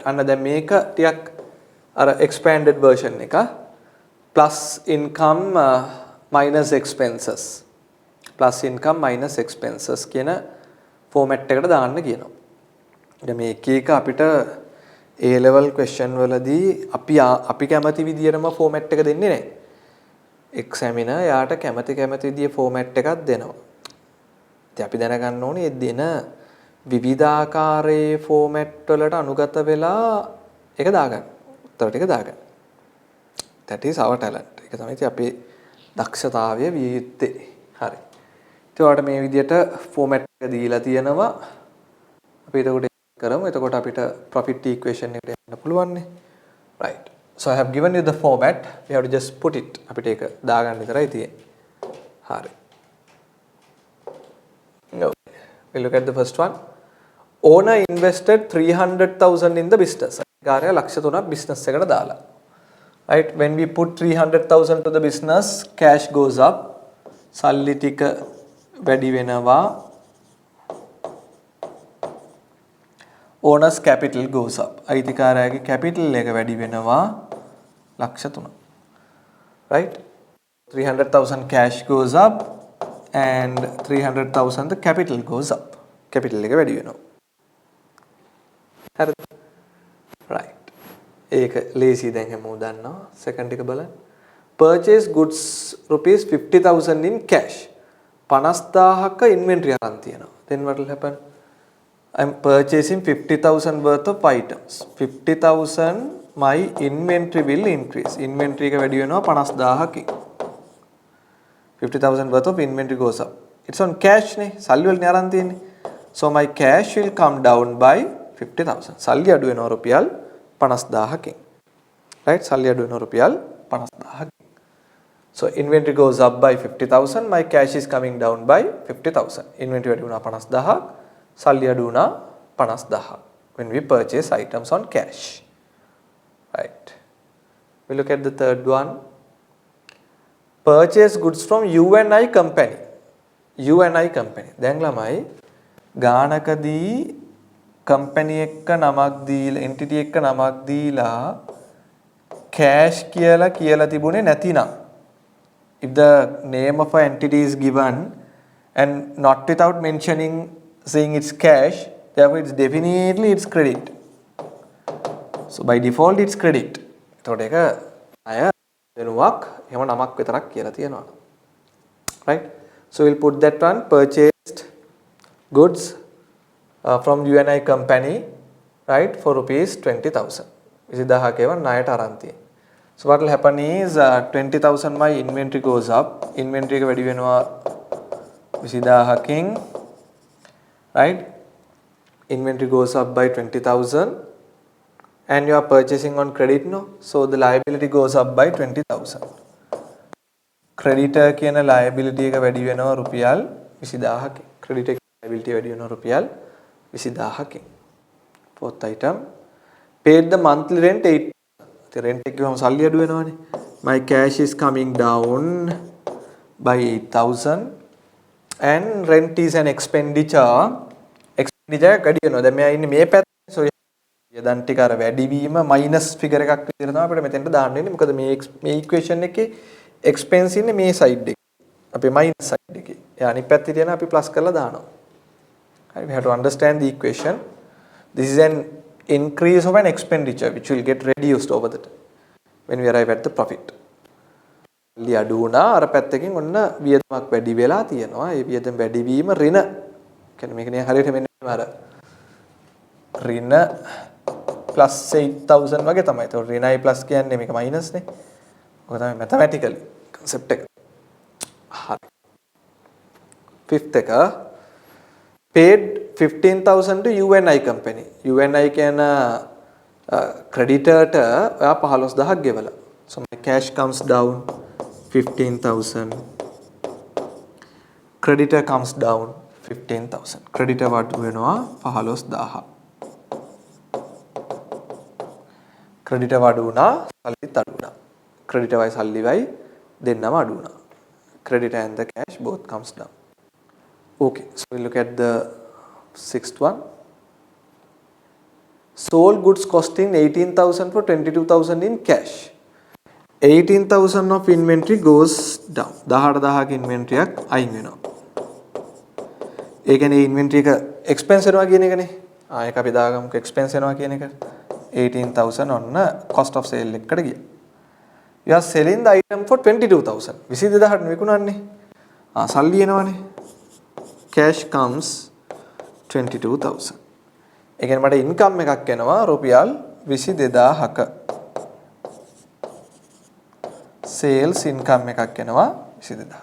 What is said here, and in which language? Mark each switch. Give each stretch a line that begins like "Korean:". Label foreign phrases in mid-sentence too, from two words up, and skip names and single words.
Sinhala: අන්න දැන් මේක ටිකක් අර
English: expanded version
Sinhala: එක.
English: Plus income minus expenses. Plus income minus expenses
Sinhala: කියන format එකට දාන්න කියනවා. දැන් මේ එක අපිට
English: A level question
Sinhala: වලදී අපි කැමති විදියටම format එක දෙන්නේ නැහැ. examiner යාට කැමති විදිය format එකක් දෙනවා. ඉතින් අපි දැනගන්න ඕනේ ඒ දෙන විවිධාකාරයේ format වලට අනුගත වෙලා ඒක දාගන්න. උත්තර ටික දාගන්න.
English: that is our talent.
Sinhala: ඒක තමයි අපේ දක්ෂතාවය විය යුත්තේ. හරි. ඉතින් ඔයාලට මේ විදියට format එක දීලා තියෙනවා. අපි ඒක කරමු. එතකොට අපිට
English: profit equation
Sinhala: එකට යන්න පුළුවන් නේ.
English: Right. So I have given you the format. We have to just put it.
Sinhala: අපිට ඒක දාගන්න විතරයි තියෙන්නේ. හරි.
English: No. We look at the first one. Owner invested 300,000 in the business.
Sinhala: කාර්යය ලක්ෂ 3ක් business එකට දාලා.
English: Right. When we put 300,000 to the business, cash goes up.
Sinhala: සල්ලි ටික වැඩි වෙනවා.
English: Owner's capital goes up.
Sinhala: අයිතිකාරයාගේ capital එක වැඩි වෙනවා ලක්ෂ 3ක්.
English: Right? 300,000 cash goes up and 300,000 the capital goes up.
Sinhala: Capital එක වැඩි වෙනවා. හරිද? Right. ඒක ලේසි දැන් හැමෝම දන්නවා. Second එක බලන්න.
English: Purchase goods rupees 50,000 in cash.
Sinhala: 50,000ක inventory අරන් තියෙනවා.
English: Then what will happen? I'm purchasing 50,000 worth of items. 50,000 my inventory will increase.
Sinhala: Inventory එක වැඩි වෙනවා 50,000කින්.
English: 50,000 worth of inventory goes up. It's on cash
Sinhala: නේ. සල්ලි වලනේ අරන් තියෙන්නේ.
English: So my cash will come down by 50,000.
Sinhala: සල්ලි අඩු වෙනවා රුපියල් 50,000කින්. Right? සල්ලි අඩු වෙනවා රුපියල් 50,000කින්.
English: So inventory goes up by 50,000. My cash is coming down by 50,000.
Sinhala: Inventory වැඩි වුණා 50,000. සල්ලි අඩු වුණා 50,000
English: when we purchase items on cash. Right. We look at the third one. Purchase goods from U&I company. U&I company.
Sinhala: දැන් ළමයි ගානකදී company එක නමක් දීලා entity එක නමක් දීලා cash කියලා තිබුණේ නැතිනම්
English: if the name of an entity is given and not without mentioning saying it's cash, therefore it's definitely it's credit. So by default it's credit.
Sinhala: එතකොට ඒක අය වෙනුවක් එහෙම නමක් විතරක් කියලා තියෙනවා.
English: Right? So we'll put that one. Purchased goods from U&I company, right, for rupees 20,000.
Sinhala: 20,000 ඒවා ණයට අරන් තියෙනවා.
English: So what will happen is 20,000 my inventory goes up.
Sinhala: Inventory එක වැඩි වෙනවා 20,000කින්.
English: Right? Inventory goes up by 20,000 and you are purchasing on credit, no? So the liability goes up by 20,000.
Sinhala: Creditor කියන liability එක වැඩි වෙනවා රුපියල් 20,000කින්.
English: Creditor liability
Sinhala: වැඩි වෙනවා රුපියල් 20,000කින්.
English: Fourth item. Paid the monthly rent 8. The rent
Sinhala: එක ගිහම සල්ලි අඩු වෙනවානේ.
English: My cash is coming down by 8,000 and rent is an expenditure.
Sinhala: Expenditure වැඩි වෙනවා. දැන් මෙයා ඉන්නේ මේ පැත්තේ. So යදන් ටික අර වැඩි වීම
English: minus figure
Sinhala: එකක් විදිහට තමයි අපිට මෙතෙන්ට දාන්න වෙන්නේ. මොකද මේ equation එකේ expense ඉන්නේ මේ side එකේ. අපේ
English: minus side
Sinhala: එකේ. එයා අනිත් පැත්තේ තියෙන අපි plus කරලා දානවා.
English: Right? We have to understand the equation. This is an increase of an expenditure which will get reduced over the time when we arrive at the profit.
Sinhala: සල්ලි අඩු වුණා අර පැත්තකින් ඔන්න වියදමක් වැඩි වෙලා තියෙනවා. ඒ වියදම වැඩි වීම ඍණ. කියන්නේ මේක නිකන් හරියට මෙන්න අර ඍණ plus 8,000 වගේ තමයි. ඒතකොට ඍණයි plus කියන්නේ මේක minus නේ. ඔක තමයි
English: mathematically concept
Sinhala: එක. හරි.
English: Fifth එක paid 15,000 to U&I company.
Sinhala: U&I කියන creditor ට ඔයා 15,000ක් ගෙවලා.
English: So my cash comes down 15,000. Creditor comes down 15,000.
Sinhala: Creditor වඩු වෙනවා 15,000. Creditor වඩු වුණා සල්ලිත් අඩු වුණා. Creditor වයි සල්ලි වයි දෙන්නම අඩු වුණා.
English: Credit and the cash both comes down. Okay, so we look at the sixth one. Sold goods costing 18,000 for 22,000 in cash. 18,000 of inventory goes down.
Sinhala: 18,000 inventory එකක් අයින් වෙනවා. ඒ කියන්නේ inventory එක expense වෙනවා කියන එකනේ. ඒක අපි දාගමුකෝ expense වෙනවා කියන එක. 18,000 ඔන්න
English: cost of sale
Sinhala: එකකට ගියා.
English: You are selling the item for 22,000.
Sinhala: 22,000 විකුණන්නේ. සල්ලි එනවනේ.
English: Cash comes 22,000.
Sinhala: ඒ කියන්නේ මට income එකක් එනවා රුපියල් 22,000ක.
English: Sales income
Sinhala: එකක් එනවා 22,000.